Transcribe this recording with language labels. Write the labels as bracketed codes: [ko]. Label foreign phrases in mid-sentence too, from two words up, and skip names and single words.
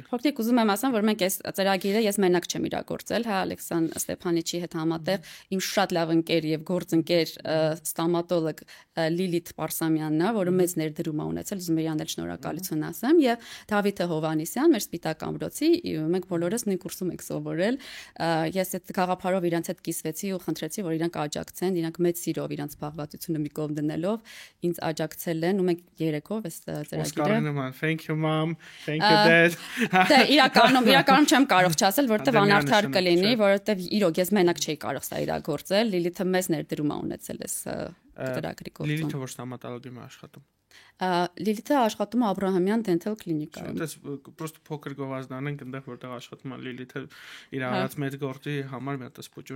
[hy] Փոքրիկ ուզում եմ ասեմ, որ մենք այս ծրագիրը ես մենակ չեմ իրագործել, հա, Ալեքսան Ստեփանիչի հետ համատեղ իմ շատ լավ ընկեր եւ գործընկեր ստոմատոլոգ Լիլիթ Պարսամյանն է, որը մեծ ներդրում է ունեցել, ուզում եմ իրան էլ շնորհակալություն ասեմ, եւ Դավիթ Հովանեսյան, մեր Սպիտակ ամրոցի, մենք բոլորս նույն կուրսում ենք սովորել։ Ես այդ գաղափարով իրանց հետ կիսվեցի ու խնդրեցի, որ իրանք աջակցեն, իրանք մեծ սիրով իրանց զբաղվածությունը մի կողմ դնելով ինձ աջակցել են ու մենք երեքով այս ծրագիրը [en] Thank you mom. Thank you dad. [hy] Դե իրականում չեմ կարող չասել, որովհետև անարդար կլինի, որովհետև իրոք ես մենակ չէի կարող սա իրագործել, Լիլիթը մեծ ներդրում է ունեցել այս ծրագրի գործում։ Լիլիթը որ ստոմատոլոգիայում է աշխատում։ Լիլիթը աշխատում է Աբրահամյան դենտալ կլինիկայում։ Դες պրոստը փոքր գովազդանենք այնտեղ որտեղ աշխատում է Լիլիթը իր արած մեծ գործի համար մի հատ սփոճուր։